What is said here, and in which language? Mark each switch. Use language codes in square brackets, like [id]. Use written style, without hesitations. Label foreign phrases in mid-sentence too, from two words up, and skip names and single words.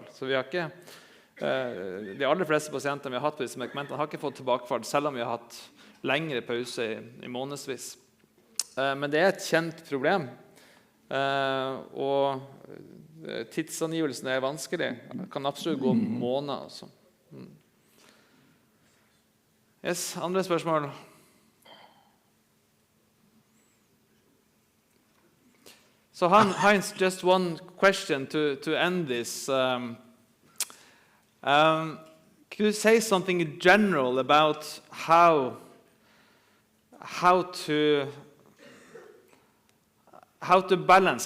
[no] Så vi har ikke, de aller fleste pasienter vi har hatt på disse medikamentene har ikke fått tilbakefall, selv om vi har hatt lengre pause i månedsvis. Men det er et kjent problem, og tidsangivelsen er vanskelig. Det kan absolutt gå måneder. Altså. Yes, andre spørsmål? [en] So Heinz, just one question to end this. Could you say something in general about how to balance?